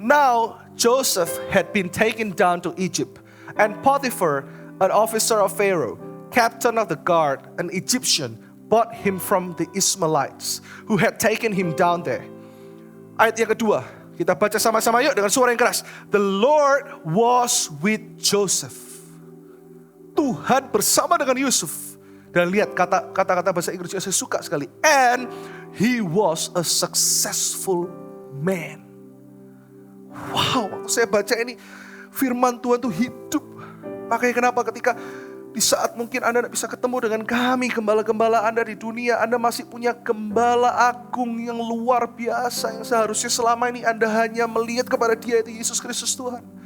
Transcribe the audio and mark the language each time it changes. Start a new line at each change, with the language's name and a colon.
English: Now Joseph had been taken down to Egypt, and Potiphar, an officer of Pharaoh, captain of the guard, an Egyptian, bought him from the Ishmaelites, who had taken him down there.
Indonesian: Ayat yang kedua, kita baca sama-sama yuk dengan suara yang keras.
English: The Lord was with Joseph.
Indonesian: Tuhan bersama dengan Yusuf. Dan lihat kata-kata bahasa Inggris saya suka sekali.
English: And he was a successful man.
Indonesian: Wow, waktu saya baca ini firman Tuhan itu hidup. Makanya kenapa ketika di saat mungkin Anda tidak bisa ketemu dengan kami, gembala-gembala Anda di dunia, Anda masih punya gembala agung yang luar biasa, yang seharusnya selama ini Anda hanya melihat kepada Dia, itu Yesus Kristus Tuhan.